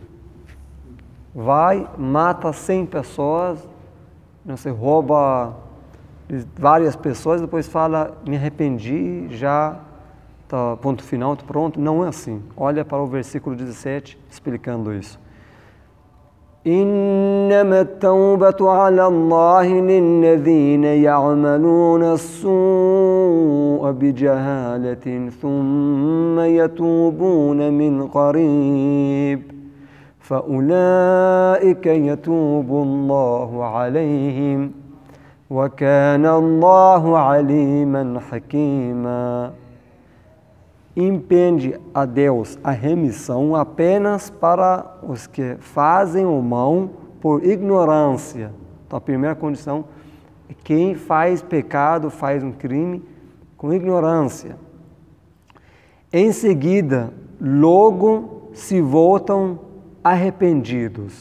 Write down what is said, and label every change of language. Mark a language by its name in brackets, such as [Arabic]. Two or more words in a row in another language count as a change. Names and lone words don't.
[Portuguese] Vai, mata 100 pessoas, não sei, rouba várias pessoas, depois fala, me arrependi, já tá, ponto final, tô pronto. Não é assim. Olha para o versículo 17 explicando isso. [Arabic] إنما التوبة على الله للذين يعملون السوء بجهالة ثم يتوبون من قريب فأولئك يتوب الله عليهم وكان الله عليما حكيما. [Portuguese] Impede a Deus a remissão apenas para os que fazem o mal por ignorância. Então, a primeira condição é quem faz pecado, faz um crime com ignorância. Em seguida, logo se voltam arrependidos.